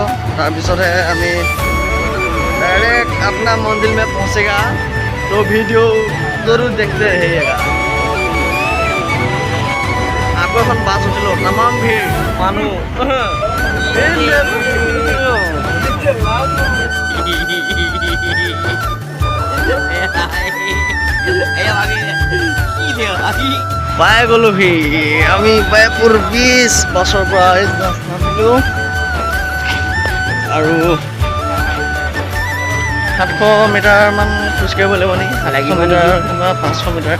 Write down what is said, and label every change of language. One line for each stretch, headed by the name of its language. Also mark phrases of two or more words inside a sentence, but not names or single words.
Assamese: তাৰপিছতহে আমি
Hindi: डायरेक्ट अपना मंजिल में पहुंचेगा। तो वीडियो जरूर देखते रहिएगा।
Assamese: आपको এখন বাস উঠিল, তামাম ভিড় মানুহ। পাই গ'লো ভি। আমি বায়পুৰ 20 বছৰ পৰা নাছিলোঁ আৰু 700 মিটাৰমান খোজকাঢ়িব লাগিব নেকি, 700 মিটাৰ বা 500 মিটাৰ।